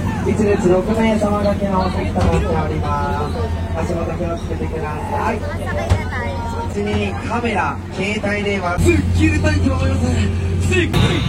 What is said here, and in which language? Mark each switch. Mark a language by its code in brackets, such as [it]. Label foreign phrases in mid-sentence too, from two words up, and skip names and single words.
[ja] 一列6名様だけのお席となっております。足元気をつけてください。 [tl] Masakay na tayo. [ja] 次にカメラ、携帯電話、すっきりたいと思います。すっきり。